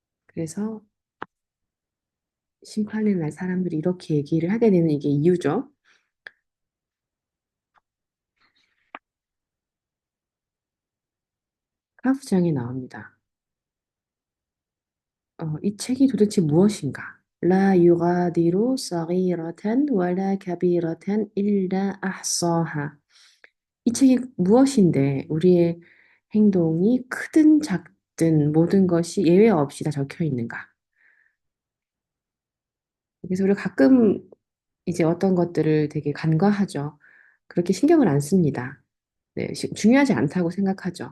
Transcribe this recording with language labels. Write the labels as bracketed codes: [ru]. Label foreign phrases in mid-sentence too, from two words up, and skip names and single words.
[ko] 그래서 심판의 날 사람들이 이렇게 얘기를 하게 되는 이게 이유죠. 카프장에 나옵니다. 이 책이 도대체 무엇인가? [ar] لا يغادر صغيرة ولا كبيرة إلا أحصاها. [ko] 이 책이 무엇인데 우리의 행동이 크든 작든 모든 것이 예외 없이 다 적혀 있는가? 그래서 우리가 가끔 이제 어떤 것들을 되게 간과하죠. 그렇게 신경을 안 씁니다. 네, 중요하지 않다고 생각하죠.